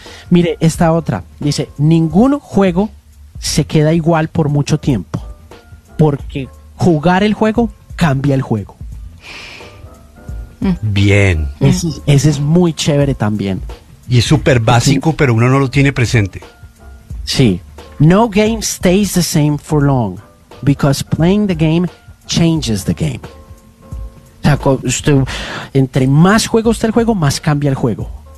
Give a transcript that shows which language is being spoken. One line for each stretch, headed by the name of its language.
Spanish: Mire, esta otra, dice, ningún juego se queda igual por mucho tiempo, porque jugar el juego cambia el juego. Bien. Ese es muy chévere también. Y es súper básico, sí, pero uno no lo tiene presente. Sí.
English: No game stays the same for long, because playing the game changes the game.
Spanish: O sea, entre más juega usted el juego, más cambia el juego.